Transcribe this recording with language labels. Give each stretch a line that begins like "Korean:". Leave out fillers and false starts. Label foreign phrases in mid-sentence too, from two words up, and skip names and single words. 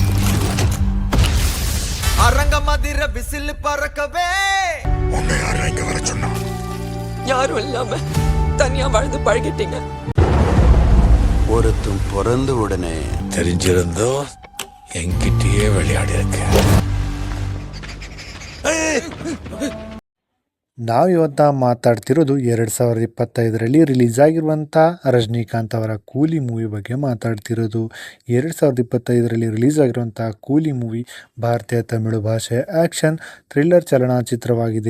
Tamil: அரங்க மதிர விசில் பறக்கவே உன்னை யாரும் இங்க வர சொன்னா? யாரும் இல்லாம தனியா வாழ்ந்து பழகிட்டீங்க. ஒருத்தன் பிறந்த உடனே தெரிஞ்சிருந்தோ என்கிட்டயே விளையாடி இருக்க.
Kannada: ನಾವಿವತ್ತ ಮಾತಾಡ್ತಿರೋದು 2025ರಲ್ಲಿ ರಿಲೀಸ್ ಆಗಿರುವಂಥ ರಜನಿಕಾಂತ್ ಅವರ ಕೂಲಿ ಮೂವಿ ಬಗ್ಗೆ ಮಾತಾಡ್ತಿರೋದು. 2025ರಲ್ಲಿ ರಿಲೀಸ್ ಆಗಿರುವಂಥ ಕೂಲಿ ಮೂವಿ ಭಾರತೀಯ ತಮಿಳು ಭಾಷೆಯ
English: action thriller
Kannada: ಚಲನಚಿತ್ರವಾಗಿದೆ.